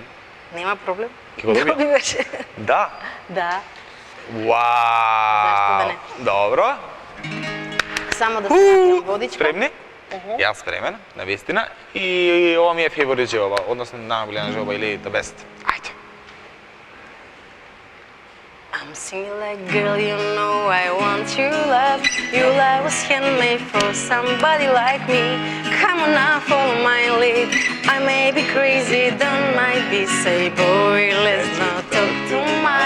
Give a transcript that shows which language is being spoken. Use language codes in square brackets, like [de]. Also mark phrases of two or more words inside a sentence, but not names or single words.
[mk] Нема проблем. Ќе го доби? беше. Да? Да. Вау! Зашто да не? Добро. Само да се напијам водичка. Спремни? Јас спремен, навистина. И ова ми е фаворит желба, односно најголема желба или [en] the best. [mk] Ајде. [en] I'm singing like, girl, you know I want your love. Your love was handmade for somebody like me. Come on now, follow my lead. I may be crazy, don't mind be say, boy, let's not talk too much.